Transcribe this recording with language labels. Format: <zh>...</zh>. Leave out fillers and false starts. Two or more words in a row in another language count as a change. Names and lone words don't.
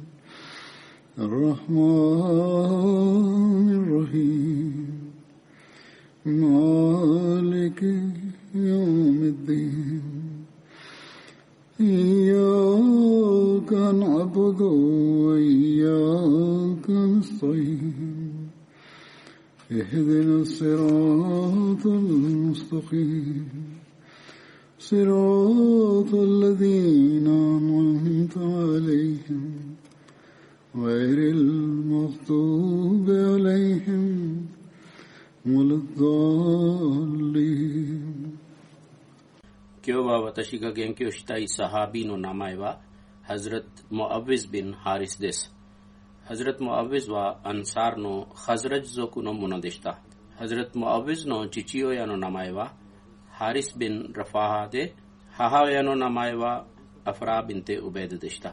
<ar>الرحمن الرحيم مالك يوم الدين إياك نعبد وإياك نستعين اهدنا الصراط المستقيم صراط الذين أنعمت عليهم غير المغضوب عليهم ولا الضالين。</ar> <ja>今日は私が言及したいサハビの名前はハズラット・ムアウィズ・ビン・ハリスです。ハズラット・ムアウィズはアンサーのハズラジ族のものでした。ハズラット・ムアウィズの父親の名前はハリス・ビン・ラファハで、母親の名前はアフラ・ビンテ・ウベドでした。</ja>